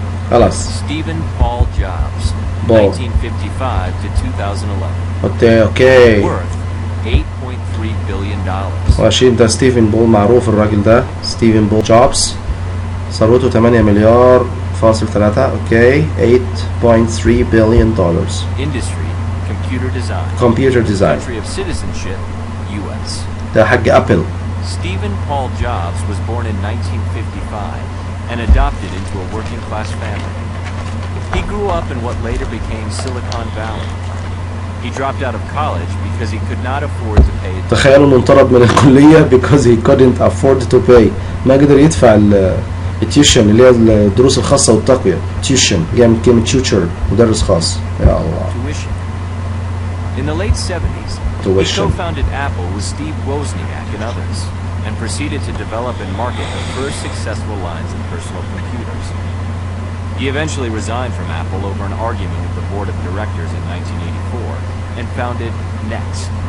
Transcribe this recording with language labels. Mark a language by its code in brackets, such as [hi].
[ar] خلاص. [en] Stephen Paul Jobs, Paul. 1955 to 2011. [ar] اوكي. [en] Worth $8.3 billion. [ar] وعشان ده ستيفن بول، معروف الراجل ده ستيفن بول جوبز، ثروته 8 مليار فاصل 3. [en] Okay, 8.3 billion dollars. Industry, computer computer design. Country of citizenship, U.S. [ar] ده حق ابل. [en] Stephen Paul Jobs was born in 1955 and adopted into a working class family. He grew up in what later became Silicon Valley. He dropped out of college because he could not afford to pay. [ar] تخيلوا انه انطرد من الكلية [en] because he couldn't afford to pay، [ar] ما قدر يدفع التيوشن اللي هي الدروس الخاصة والتقوية. تيوشن جاي من كلمة tutor، مدرس خاص. يا الله. [en] Tuition. In the late 70s, he co-founded Apple with Steve Wozniak and others, and proceeded to develop and market the first successful lines of personal computers. He eventually resigned from Apple over an argument with the board of directors in 1984 and founded Next.